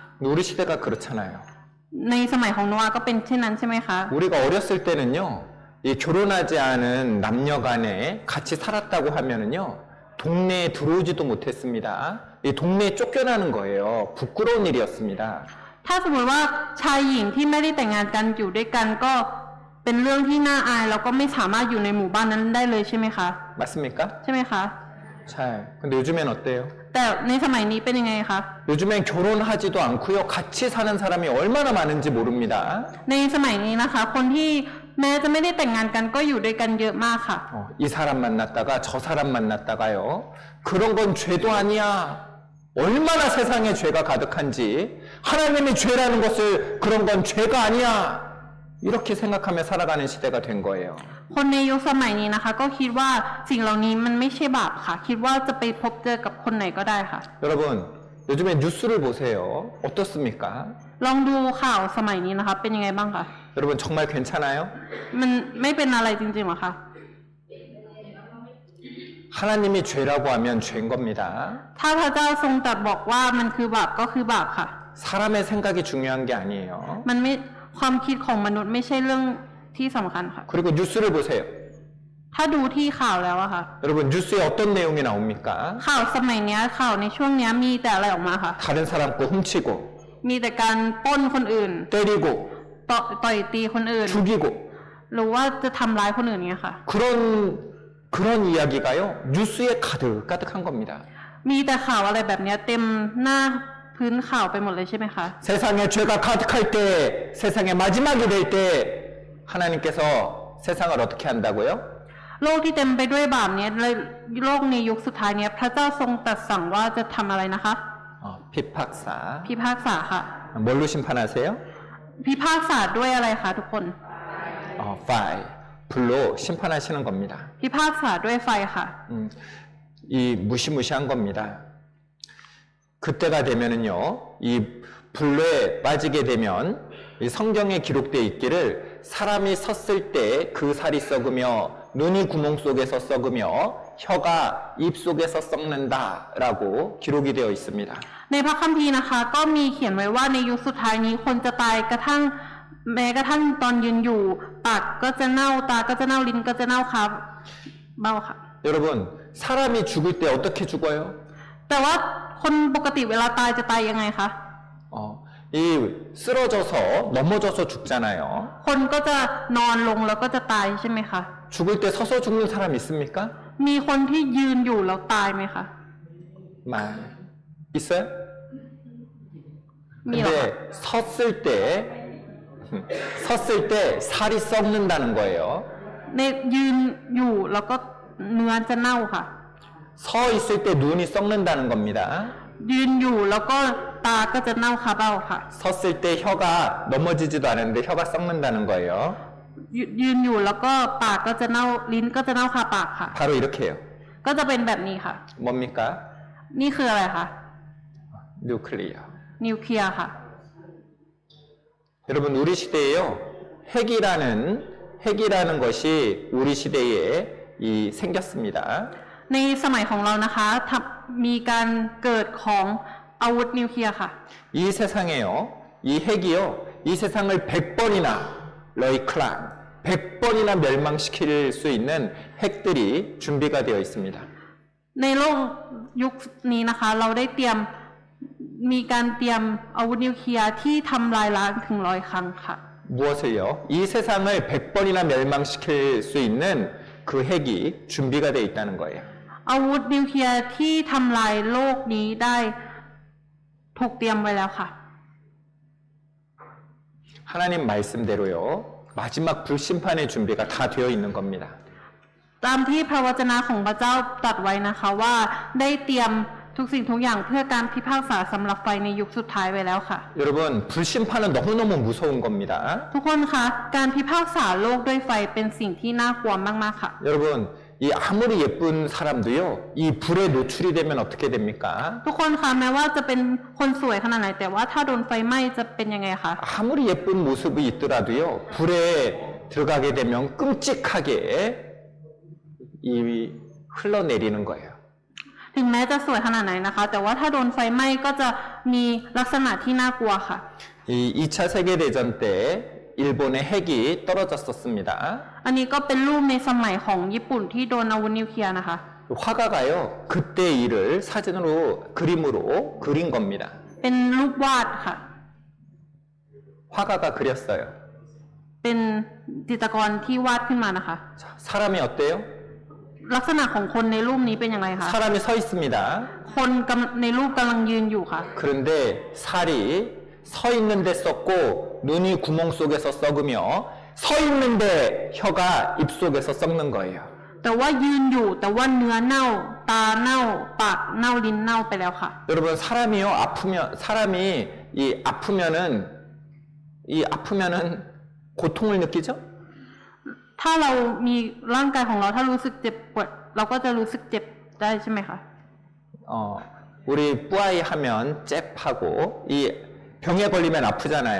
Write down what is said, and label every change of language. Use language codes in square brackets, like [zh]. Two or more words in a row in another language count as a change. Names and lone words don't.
[ko] 우리 시대가 그렇잖아요. [th] ในสมัยของโนอาห์ก็เป็นเช่นนั้นใช่ไหมคะ [ko] 우리가 어렸을 때는요 이 결혼하지 않은 남녀간에 같이 살았다고 하면은요 동네에 들어오지도 못했습니다. 이 동네에 쫓겨나는 거예요. 부끄러운 일이었습니다. [th] ถ้าสมมติว่าชายหญิงที่ไม่ได้แต่งงานกันอยู่ด้วยกันก็เป็นเรื่องที่น่าอายแล้วก็ไม่สามารถอยู่ในหมู่บ้านนั้นได้เลยใช่ไหมคะ [ko] 맞습니까? [th] ใช่ไหมคะ [ko] 자, 근데 요즘엔 어때요? [th] แต่ในสมัยนี้เป็นยังไงคะ [ko] 요즘엔 결혼하지도 않고요 같이 사는 사람이 얼마나 많은지 모릅니다. [th] ในสมัยนี้นะคะ คนที่แม้จะไม่ได้แต่งงานกันก็อยู่ด้วยกันเยอะมากค่ะ [ko] 이 사람 만났다가 저 사람 만났다가요 그런 건 죄도 아니야. 얼마나 세상에 죄가 가득한지 하나님의 죄라는 것을 그런 건 죄가 아니야. 이렇게 생각하며 살아가는 시대가 된 거예요. [th] คนในยุคสมัยนี้นะคะ ก็คิดว่าสิ่งเหล่านี้มันไม่ใช่บาปค่ะ คิดว่าจะไปพบเจอกับคนไหนก็ได้ค่ะ [ko] 여러분 요즘에 뉴스를 보세요. 어떻습니까? [th] ลองดูข่าวสมัยนี้นะคะ เป็นยังไงบ้างคะ [ko] 여러분 정말 괜찮아요? [th] มันไม่เป็นอะไรจริงๆหรอคะ [ko] 하나님이 죄라고 하면 죄인 겁니다. [th] ถ้าพระเจ้าทรงตรัสบอกว่ามันคือบาปก็คือบาปค่ะ [ko] 사람의 생각이 중요한 게 아니에요. [th] มันไม่ความคิดของมนุษย์ไม่ใช่เรื่องที่สำคัญค่ะ [ko] 그리고 뉴스를 보세요. [th] ถ้าดูที่ข่าวแล้วอะค่ะ [ko] 여러분 뉴스에 어떤 내용이 나옵니까? [th] ข่าวสมัยเนี้ยข่าวในช่วงเนี้ยมีแต่อะไรออกมาค่ะ [ko] 다른 사람 거 훔치고 [th] มีแต่การปล้นคนอื่น [ko] 때리고 [th] ต่อยตีคนอื่น [ko] 죽이고 [th] หรือว่าจะทำร้ายคนอื่นเงี้ยค่ะ [ko] 그런 이야기가요 뉴스에 가득가득한 겁니다. [th] มีแต่ข่าวอะไรแบบเนี้ยเต็มหน้าพื้นข่าวไปหมดเลยใช่ไหมคะ [ko] 세상에 죄가 가득할 때 세상의 마지막이 될 때 하나님께서 세상을 어떻게 한다고요? [th] โลกที่เต็มไปด้วยบาปเนี้ยเลยโลกในยุคสุดท้ายเนี้ยพระเจ้าทรงตรัสสั่งว่าจะทำอะไรนะคะ [ko] 피팍사 [th] พิพากษาค่ะ [ko] 뭘로 심판하세요? [th] พิพากษาด้วยอะไรคะทุกคน [ko] fire 불로 심판하시는 겁니다. [th] พิพากษาด้วยไฟค่ะ [ko] 이 무시무시한 겁니다. 그때가 되면은요, 이 불로에 빠지게 되면 이 성경에 기록되어 있기를 사람이 섰을 때 그 살이 썩으며 눈이 구멍 속에서 썩으며 혀가 입 속에서 썩는다라고 기록이 되어 있습니다. [th] ในพระคัมภีร์นะคะ ก็มีเขียนไว้ว่าในยุคสุดท้ายนี้คนจะตายกระทั่งแม้กระทั่งตอนยืนอยู่ปากก็จะเน่าตาก็จะเน่าลิ้นก็จะเน่าครับเบ้าค่ะ [ko] 여러분, 사람이 죽을 때 어떻게 죽어요? [th] แต่ว่าคนปกติเวลาตายจะตายยังไงคะ [ko] 이 쓰러져서 넘어져서 죽잖아요. [th] คนก็จะนอนลงแล้วก็จะตายใช่ไหมคะ [ko] 죽을 때 서서 죽는 사람 있습니까? [th] มีคนที่ยืนอยู่แล้วตายไหมคะ [ko] 말 있어요? [th] มีเหรอคะ [ko] 근데 섰을 때 살이 썩는다는 거예요. [th] ในยืนอยู่แล้วก็เนื้อจะเน่าค่ะ [ko] 서 있을 때 눈이 썩는다는 겁니다. [th] ยืนอยู่แล้วก็ตาก็จะเน่าคาเบ้าค่ะ [ko] 섰을 때 혀가 넘어지지도 않았는데 혀가 썩는다는 거예요. [th] ยืนอยู่แล้วก็ปากก็จะเน่าลิ้นก็จะเน่าคาปากค่ะ [ko] 바로 이렇게요. [th] ก็จะเป็นแบบนี้ค่ะ [ko] 뭡니까? [th] นี่คืออะไรคะ [ko] 뉴클리어. [th] นิวเคลียร์ค่ะ [ko] 여러분 우리 시대에요. 핵이라는 것이 우리 시대에 생겼습니다. [th] ในสมัยของเรานะคะมีการเกิดของอาวุธนิวเคลียร์ค่ะ [ko] 이 세상에요. 이 핵이요. 이 세상을 100번이나 러이클랑 100번이나 멸망시킬 수 있는 핵들이 준비가 되어 있습니다. [th] ในโลกยุคนี้นะคะ เราได้มีการเตรียมอาวุธนิวเคลียร์ที่ทำลายล้างถึง100 ครั้งค่ะ [ko] 무엇을요? 이 세상을 100번이나 멸망시킬 수 있는 그 핵이 준비가 되어 있다는 거예요. [th] อาวุธนิวเคลียร์ที่ทำลายโลกนี้ได้ถูกเตรียมไว้แล้วค่ะ [ko] 하나님 말씀대로요. 마지막 불심판의 준비가 다 되어 있는 겁니다. [th] ตามที่พระวจนะของพระเจ้าตรัสไว้นะคะว่าได้เตรียมทุกสิ่งทุกอย่างเพื่อการพิพากษาสำหรับไฟในยุคสุดท้ายไว้แล้วค่ะ [ko] 여러분 불심판은 너무너무 무서운 겁니다. [th] ทุกคนคะการพิพากษาโลกด้วยไฟเป็นสิ่งที่น่ากลัวมากๆค่ะ [ko] 여러분 이 아무리 예쁜 사람도요. 이 불에 노출이 되면 어떻게 됩니까? [th] ทุกคนคะแม้ว่าจะเป็นคนสวยขนาดไหนแต่ว่าถ้าโดนไฟไหม้จะเป็นยังไงคะ [ko] 아무리 예쁜 모습이 있더라도요. 불에 들어가게 되면 끔찍하게 흘러내리는 거예요. [th] ถึงแม้จะสวยขนาดไหนนะคะ แต่ว่าถ้าโดนไฟไหม้ก็จะมีลักษณะที่น่ากลัวค่ะ [ko] 이 2차 세계대전 때 일본의 핵이 떨어졌었습니다. [th] อันนี้ก็เป็นรูปในสมัยของญี่ปุ่นที่โดนอาวุธนิวเคลียร์นะคะ [ko] 화가가요. 그때 일을 사진으로 그림으로 그린 겁니다. [th] เป็นรูปวาดค่ะ [ko] 화가가 그렸어요. [th] เป็นจิตรกรที่วาดขึ้นมานะคะ [ko] 자, 사람이 어때요? [th] ลักษณะของคนในรูปนี้เป็นอย่างไรคะ [ko] 사람이 서 있습니다. [th] คนในรูปกำลังยืนอยู่ค่ะ [ko] 그런데 살이 서 있는데 썩고 눈이 구멍 속에서 썩으며 서 있는데 혀가 입 속에서 썩는 거예요. [th] แต่ว่ายืนอยู่แต่ว่าเนื้อเน่า ตาเน่า ปากเน่าลิ้นเน่าไปแล้วค่ะ [ko] 여러분 사람이 아프면은 고통을 느끼죠? [th] ถ้าเรามีร่างกายของเราถ้ารู้สึกเจ็บปวดเราก็จะรู้สึกเจ็บได้ใช่ไหมคะ [ko] 우리 뿌아이 하면 잽하고 이 병에 걸리면 아프잖아요.